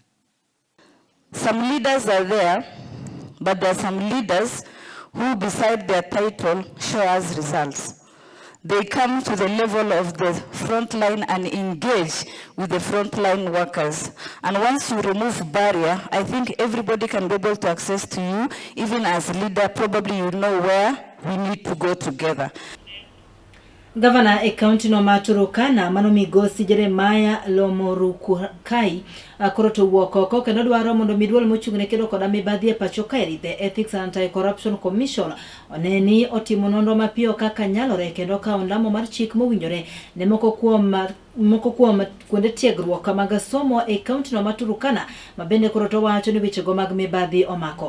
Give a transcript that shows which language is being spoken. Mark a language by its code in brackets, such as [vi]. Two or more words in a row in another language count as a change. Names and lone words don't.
[en] Some leaders are there, but there are some leaders who, beside their title, show us results. They come to the level of the front line and engage with the frontline workers. And once you remove barrier, I think everybody can be able to access to you. Even as a leader, probably you know where we need to go together. [luo] Governor e county no Turkana mano migosi Jeremiah Lomorukai koroto wuokoko kendo dwaro mondo midwol mochung'ne kedo koda mibadhi e pacho kaeri the Ethics and Anti-Corruption Commission oneni otimo nonro mapiyo kaka nyalore kendo kawo ondamo mar chik mowinjore ne moko kuom moko kuom kuonde tiegruok mag somo e kaunti no Turkana mabende koro to wacho ni wechego mag mibadhi omako.